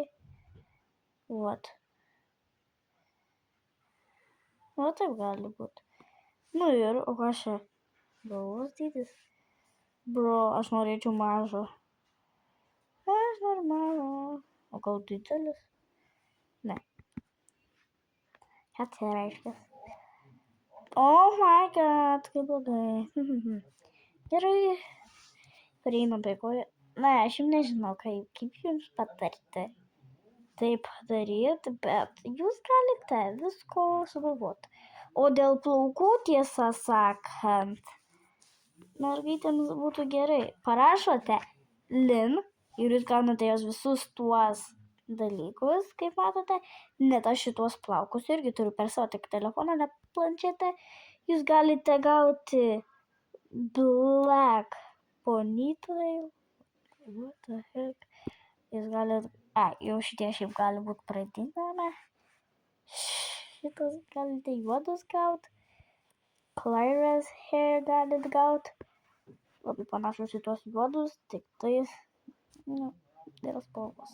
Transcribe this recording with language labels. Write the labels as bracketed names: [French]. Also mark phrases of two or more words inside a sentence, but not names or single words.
[Lithuanian] Va taip gali būti. Ir, o ką čia? Galvos dydis? Bro, aš norėčiau mažo. Aš noriu mažo. O gal didelis? Ne. Ką tai reiškia? [English] Oh my god, [Lithuanian] kaip blogai. Gerai. Prieinam prie ko. Ne, aš jums nežinau, kaip jums patarti. Taip daryti, bet jūs galite visko sugalvoti. O dėl plaukų, tiesą sakant, mergaitėms būtų gerai. Parašote Lin ir jūs gaunate jos visus tuos dalykus, kaip matote. Net aš šitos plaukus irgi turiu per savo tik telefoną, ne planšetę. Jūs galite gauti Black Ponytail. [English] What the heck? [Lithuanian] Jūs galit, jau šitie šiaip gali būti pradiname. Šitas galite juodus gauti. [English] Claire's hair [Lithuanian] galit gauti. Labai panašus į tuos juodus, tik tais, dėl spalvos.